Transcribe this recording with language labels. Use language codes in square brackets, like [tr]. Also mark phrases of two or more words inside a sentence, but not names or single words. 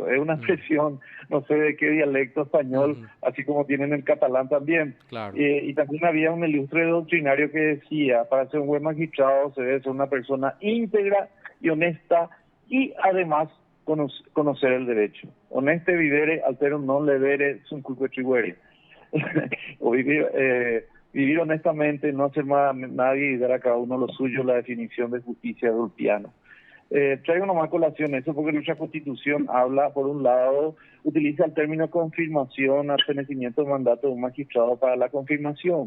[es] Es una expresión, no sé de qué dialecto español, así como tienen el catalán también. Claro. Y también había un ilustre doctrinario que decía, para ser un buen magistrado se debe ser una persona íntegra y honesta y además conocer el derecho. [la] Honeste vivere, altero non levere, sum cuique tribuere. [es] O vivir honestamente, no hacer nadie y dar a cada uno lo suyo, la definición de justicia de Ulpiano. Traigo nomás colación eso porque nuestra Constitución habla, por un lado, utiliza el término confirmación al fenecimiento del mandato de un magistrado para la confirmación.